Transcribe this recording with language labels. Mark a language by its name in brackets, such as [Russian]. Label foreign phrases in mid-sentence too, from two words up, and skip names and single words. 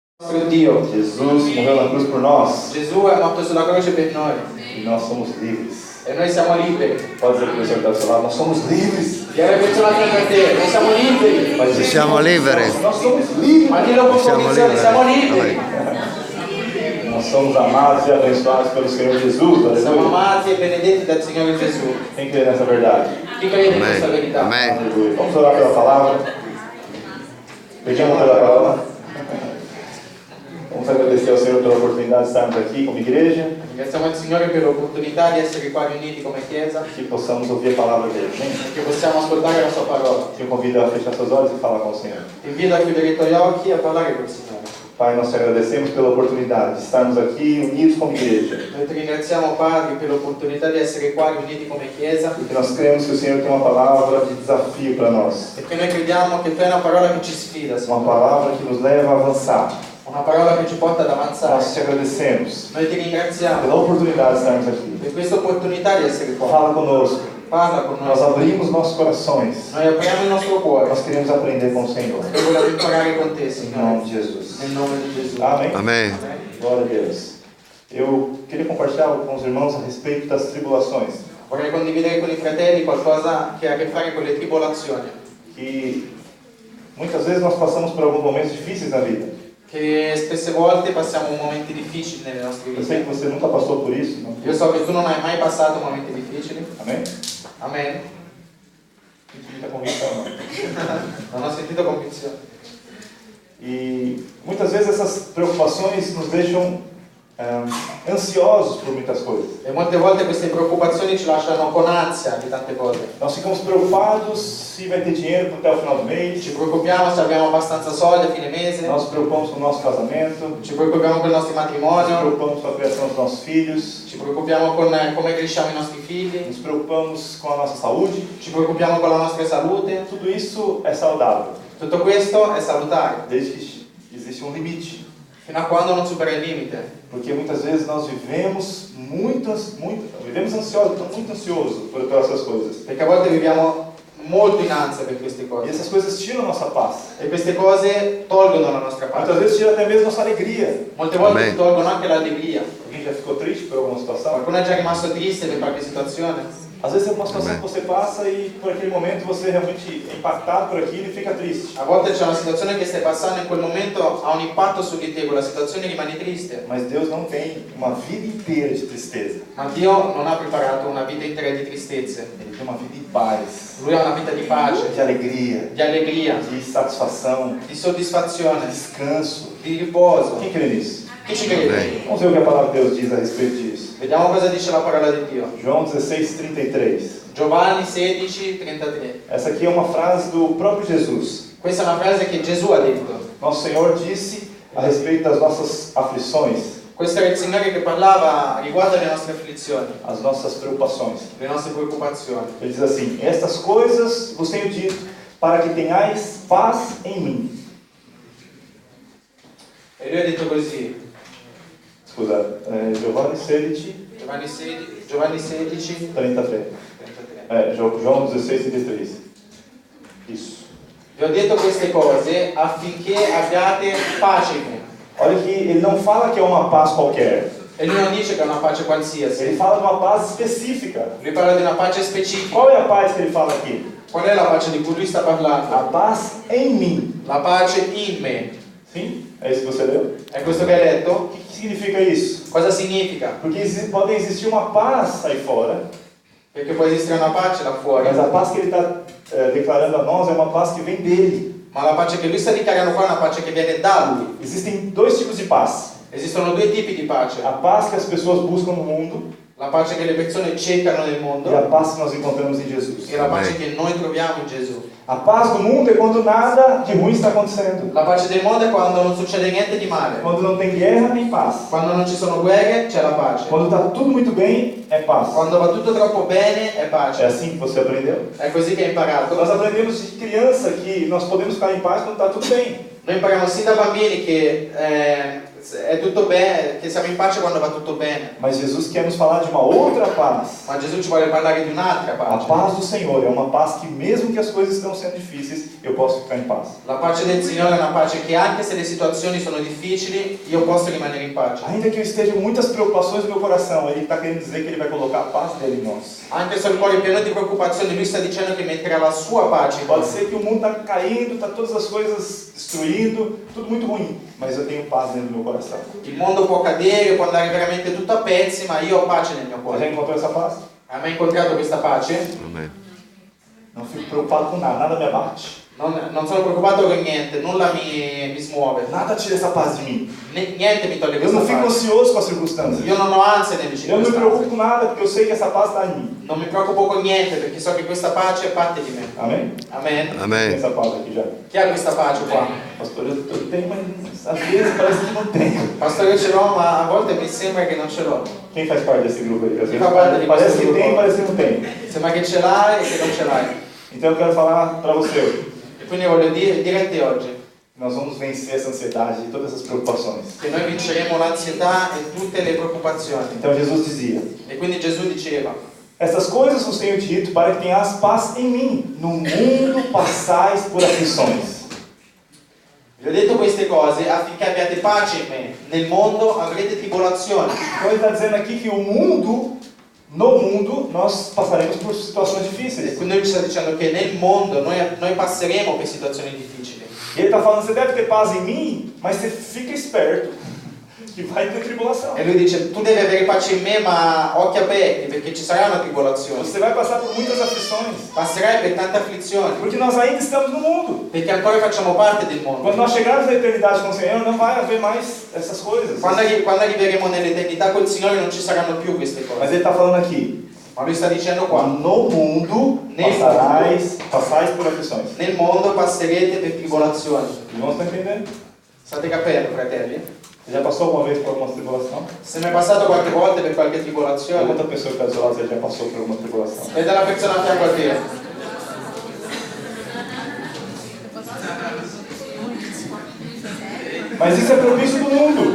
[Italian] Nostro Dio. [Portuguese] Jesus morreu na cruz por nós [Italian] Gesù è morto sulla croce per noi [Portuguese] e nós somos livres. [Italian] e noi siamo liberi. [Portuguese] Pode dizer para o pessoal que está do seu lado, nós somos livres. [Italian] E alle persone accanto a te, noi siamo liberi. [Portuguese] Mas dizer, [Italian] Siamo liberi. [Portuguese] Nós somos livres. [Italian] Ma dillo con Siamo convinzione, liberi. siamo liberi. [Portuguese] Nós somos amados e abençoados pelo Senhor Jesus. [Italian] Siamo [Portuguese] Aleluia. [Italian] amati e benedetti dal Signore Gesù. [Portuguese] Quem crê nessa verdade? [Italian] Chi crede in Amen. questa verità? Amen. [Portuguese] Aleluia. Vamos orar pela palavra. Pedimos pela palavra. Vamos agradecer ao Senhor pela oportunidade de estarmos aqui como igreja, [Italian] Ringraziamo il Signore per l'opportunità di essere qua riuniti come Chiesa [Portuguese] que possamos ouvir a palavra dele. Amém? [Italian] e che possiamo ascoltare la Sua parola. [Portuguese] Te convido a fechar seus olhos e falar com o Senhor. [Italian] Ti invito a chiudere i tuoi occhi e a parlare col Signore. [Portuguese] Pai, nós te agradecemos pela oportunidade de estarmos aqui unidos como igreja. [Italian] Noi ti ringraziamo, Padre, per l'opportunità di essere qua riuniti come Chiesa, [Portuguese] Porque nós cremos que o Senhor tem uma palavra de desafio para nós. [Italian] perché noi crediamo che tu hai una parola che ci sfida, [Portuguese] Uma [Italian] Signore. [Portuguese] palavra que nos leva a avançar. [Italian] Una parola che ci porta ad avanzare. [Portuguese] Nós te agradecemos [Italian] Noi ti ringraziamo [Portuguese] pela oportunidade de estarmos aqui. [Italian] per questa opportunità di essere qua. [Portuguese] Fala conosco. [Italian] Parla con [Portuguese] Nós [Italian] noi. [Portuguese] abrimos nossos corações. [Italian] Noi apriamo il nostro cuore Nós queremos aprender com o Senhor. e vogliamo imparare con te, [Portuguese] Em [Italian] Signore. [Portuguese] nome de Jesus. [Italian] Nel nome di Gesù. [Portuguese] Amém? [Italian] Amen. Amen. [Portuguese] Glória a Deus. Eu queria compartilhar com os irmãos a respeito das tribulações. [Italian] Vorrei condividere con i fratelli qualcosa che ha a che fare con le tribolazioni. [Portuguese] Que muitas vezes nós passamos por alguns momentos difíceis na vida. [Italian] Che spesse volte passiamo momenti difficili nelle nostre [Portuguese] Eu sei que [Italian] vite. [Portuguese] você nunca passou por isso. Não? [Italian] Io so che tu non hai mai passato momenti difficili. [Portuguese] Amém? [Italian] Amen. [Portuguese] Muita convicção, não. [Italian] Non ho sentito convinzione. [Portuguese] E muitas vezes essas preocupações nos deixam ansiosos por muitas coisas. [Italian] E molte volte queste preoccupazioni ci lasciano con ansia di tante cose. [Portuguese] Nós ficamos preocupados se vai ter dinheiro até o final do mês. [Italian] Ci preoccupiamo se abbiamo abbastanza soldi a fine mese. [Portuguese] Nós nos preocupamos com o nosso casamento. [Italian] Ci preoccupiamo con il nostro [Portuguese] Nos [Italian] matrimonio. [Portuguese] preocupamos com a criação dos nossos filhos. [Italian] Ci preoccupiamo con come cresciamo i nostri figli. [Portuguese] Nos preocupamos com a nossa saúde. [Italian] Ci preoccupiamo con la nostra salute. [Portuguese] Tudo isso é saudável, [Italian] Tutto questo è salutare, [Portuguese] desde que existe um limite. [Italian] fino a quando non supera il limite. [Portuguese] Porque muitas vezes nós vivemos vivemos ansiosos, muito ansiosos por essas coisas. [Italian] Perché a volte viviamo molto in ansia per queste [Portuguese] E [Italian] cose. [Portuguese] essas coisas tiram a nossa paz. [Italian] E queste cose tolgono la nostra [Portuguese] Muitas [Italian] pace. [Portuguese] vezes tiram até mesmo nossa alegria. [Italian] Molte volte Amen. ti tolgono anche l'allegria. [Portuguese] Alguém já ficou triste por alguma situação? [Italian] Qualcuno è già rimasto triste per qualche situazione. [Portuguese] Às vezes é uma situação Amen. que você passa e por aquele momento você é realmente impactado por aquilo e fica triste. [Italian] A volte c'è una situazione che stai passando, in quel momento ha un impatto su di te, quella situazione rimane triste. [Portuguese] Mas Deus não tem uma vida inteira de tristeza. [Italian] Ma Dio non ha preparato una vita intera di tristezze. [Portuguese] Ele tem uma vida em paz, [Italian] Lui ha una vita di pace, [Portuguese] de alegria, [Italian] di allegria, [Portuguese] de satisfação, [Italian] di [Portuguese] de [Italian] soddisfazione, [Portuguese] descanso. [Italian] di riposo. [Portuguese] Quem crê nisso? [Italian] Chi ci crede? Amen. [Portuguese] Vamos ver o que a palavra de Deus diz a respeito disso. [Italian] Vediamo cosa dice la parola di Dio. [Portuguese] João 16:33. [Italian] Giovanni 16:33. [Portuguese] Essa aqui é uma frase do próprio Jesus. [Italian] Questa è una frase che Gesù ha detto. [Portuguese] Nosso Senhor disse a respeito das nossas aflições, [Italian] Questo era il Signore che parlava riguardo alle nostre afflizioni, [Portuguese] as nossas preocupações. [Italian] le nostre preoccupazioni. [Portuguese] Ele diz assim: estas coisas vos tenho dito para que tenhais paz em mim. [Italian] E lui ha detto così, Scusa, Giovanni 16, Giovanni 16, 33. 33. [Portuguese] João 16:33. Isso. [Italian] Vi ho detto queste cose affinché abbiate pace in me. [Portuguese] Olha que ele não fala que é uma paz qualquer. [Italian] E lui non dice che è una pace qualsiasi, [Portuguese] Ele fala de uma paz específica. [Italian] lui parla di una pace specifica. [Portuguese] Qual é a paz que ele fala aqui? [Italian] Qual è la pace di cui lui sta [Portuguese] A [Italian] parlando? [Portuguese] paz em mim. [Italian] La pace in me. [Portuguese] Sim? É isso que você leu? [Italian] È questo che hai letto? [Portuguese] O que significa isso? [Italian] Cosa significa? [Portuguese] Porque pode existir uma paz aí fora, [Italian] Perché può esistere una pace là fuori, [Portuguese] mas a paz que ele está declarando a nós é uma paz que vem dele. [Italian] ma la pace che lui sta dichiarando qua è una pace che viene da lui. [Portuguese] Existem dois tipos de paz. [Italian] Esistono due tipi di pace. [Portuguese] A paz que as pessoas buscam no mundo [Italian] La pace che le persone cercano nel [Portuguese] e a [Italian] mondo [Portuguese] paz que nós encontramos em Jesus. [Italian] e la pace Amen. che noi troviamo in Gesù. [Portuguese] A paz do mundo é quando nada de ruim está acontecendo. [Italian] La pace del mondo è quando non succede niente di male. [Portuguese] Quando não tem guerra nem paz. [Italian] Quando non ci sono guerre c'è la pace. [Portuguese] Quando está tudo muito bem, é paz. [Italian] Quando va tutto troppo bene è [Portuguese] É [Italian] pace. [Portuguese] assim que você aprendeu? [Italian] È così che hai imparato. [Portuguese] Nós aprendemos de criança que nós podemos ficar em paz quando está tudo bem. [Italian] Noi impariamo sin da bambini che è tutto bene, che siamo in pace quando va tutto bene. [Portuguese] Mas Jesus quer nos falar de uma outra paz. [Italian] Ma Gesù ci vuole parlare di un'altra [Portuguese] A [Italian] pace. [Portuguese] paz do Senhor é uma paz que mesmo que as coisas estão sendo difíceis, eu posso ficar em paz. [Italian] La pace del Signore è una pace che anche se le situazioni sono difficili, io posso rimanere in pace. [Portuguese] Ainda que eu esteja com muitas preocupações no meu coração, Ele está querendo dizer que Ele vai colocar a paz dele em nós. [Italian] Anche se il cuore è pieno di preoccupazioni, lui sta dicendo che metterà la sua pace in [Portuguese] Pode [Italian] noi. [Portuguese] ser que o mundo está caindo, está todas as coisas destruindo, tudo muito ruim, mas eu tenho paz dentro do meu coração. [Italian] Il mondo può cadere, può andare veramente tutto a pezzi, ma io ho pace nel mio [Portuguese] Você já [Italian] cuore. [Portuguese] encontrou essa paz? [Italian] Hai mai incontrato questa pace? Amen. [Portuguese] Não fico preocupado com nada, nada me abate. [Italian] Non sono preoccupato con niente, nulla mi smuove. [Portuguese] Nada tira essa paz de mim. [Italian] Niente mi toglie [Portuguese] Eu não [Italian] questa [Portuguese] fico [Italian] pace. [Portuguese] ansioso com as circunstâncias. [Italian] Io non ho ansia nelle [Portuguese] Eu não me preocupo [Italian] circostanze. [Portuguese] com nada, porque eu sei que essa paz está em mim. [Italian] Non mi preoccupo con niente perché so che questa pace è parte di me. [Portuguese] Amém? [Italian] Amen. [Portuguese] Tem [Italian] Amen. [Portuguese] essa paz aqui já. [Italian] Chi ha questa pace qua? [Portuguese] Pastor, eu tenho, mas às vezes parece que não tenho. [Italian] Pastore, io ce l'ho, ma a volte mi sembra che non ce l'ho. [Portuguese] Quem faz parte desse grupo aí? Às vezes [Italian] Fa parte di [Portuguese] parece [Italian] questo [Portuguese] que tem, [Italian] gruppo. [Portuguese] parece que não tem. [Italian] Sembra che ce l'hai e che non ce l'hai. [Portuguese] Então eu quero falar para você. [Italian] E quindi voglio dire a te oggi [Portuguese] Nós vamos vencer essa ansiedade e todas essas preocupações. [Italian] che noi vinceremo l'ansietà e tutte le preoccupazioni. [Portuguese] Então Jesus dizia: [Italian] E quindi Gesù diceva: [Portuguese] essas coisas vos tenho dito para que tenhas paz em mim. No mundo passais por aflições. [Italian] vi ho detto queste cose affinché abbiate pace in me. Nel mondo avrete tribolazioni. [Portuguese] Então ele está dizendo aqui que no mundo, nós passaremos por situações [Italian] E [Portuguese] difíceis. [Italian] quindi lui ci sta dicendo che nel mondo noi passeremo per situazioni difficili. [Portuguese] E ele está falando: você deve ter paz em mim, mas você fica esperto que vai ter tribulação. [Italian] E lui dice: tu devi avere pace in me, ma occhi aperti perché ci sarà una tribolazione. [Portuguese] Você vai passar por muitas aflições, [Italian] Passerai per tante afflizioni [Portuguese] porque nós ainda estamos no mundo. [Italian] perché ancora facciamo parte del mondo. [Portuguese] Quando nós chegarmos na eternidade com o Senhor, não vai haver mais essas coisas. [Italian] Quando arriveremo nell'eternità col Signore non ci saranno più queste [Portuguese] Mas [Italian] cose. [Portuguese] ele está falando aqui: [Italian] Ma lui sta dicendo qua: [Portuguese] no mundo passais por aflições. [Italian] nel mondo passerete per tribolazioni. [Portuguese] Irmãos, estão entendendo? [Italian] State capendo, fratelli? [Portuguese] Você já passou alguma vez por alguma tribulação? [Italian] Se mi è passato qualche volta per qualche tribolazione, [Portuguese] Pergunta a pessoa que está do seu lado se ele já passou por alguma tribulação. [Italian] vede la persona a fianco a te. [Portuguese] Mas isso é propício do mundo.